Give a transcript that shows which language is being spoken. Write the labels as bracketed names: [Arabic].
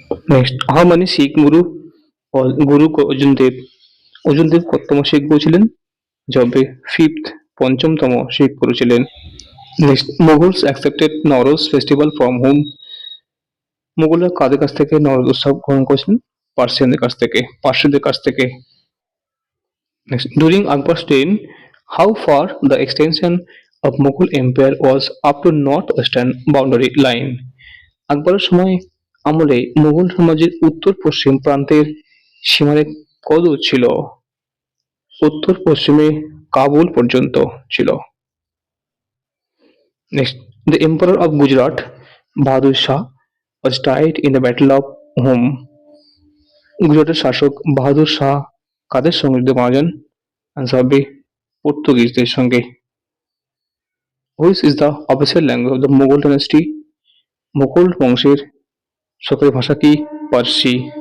[English] next, how many Sikh guru [Bangla] অর্জুন দেব কততম শিখ গুরু ছিলেন? [English] যবে ফিফথ, [Bangla] পঞ্চমতম শিখ গুরু ছিলেন। [English] Next, Mughals accepted Nowruz festival from whom? [Bangla] মুঘলরা কাদের কাছ থেকে নওরোজ উৎসব গ্রহণ করেছিলেন? পার্সিয়ানদের কাছ থেকে। [English] Next, during Akbar's reign, how far the extension of Mughal empire was up to northwestern boundary line? [Bangla] আকবরের সময় আমলে মুঘল সাম্রাজ্যের উত্তর পশ্চিম প্রান্তের সীমারেখ কতদূর ছিল? উত্তর পশ্চিমে কাবুল পর্যন্ত ছিল। Next, [English] The emperor of Gujarat, Bahadur Shah, was died in the Battle of Hum. [Bangla] গুজরাটের শাসক বাহাদুর শাহ কাদের সঙ্গে যুদ্ধে মারা যান? আনসার হবে পর্তুগিজদের সঙ্গে। [English] Which is the official language of the Mughal dynasty? [Bangla] Mughal বংশের সরকারি ভাষা কি? পার্সি।